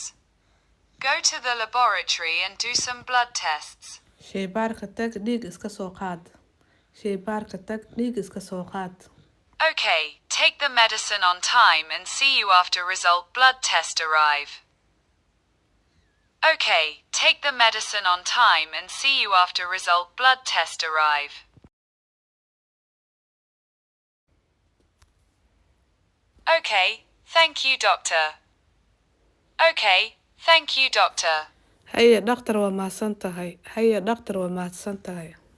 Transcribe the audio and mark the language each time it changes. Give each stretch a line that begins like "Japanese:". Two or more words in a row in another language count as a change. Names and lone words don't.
English: Go to the laboratory and do some blood tests.
Somali: Sheybaarka tag dhiig iska soo qaad. Sheybaarka tag dhiig iska soo qaad.
English: Okay, take the medicine on time and see you after result blood test arrive. Okay, take the medicine on time and see you after result blood test arrive. Okay, thank you, doctor. Okay, thank you, doctor.
Somali: Haye dhakhtar waa mahadsan tahay. Haye dhakhtar waa mahadsan tahay.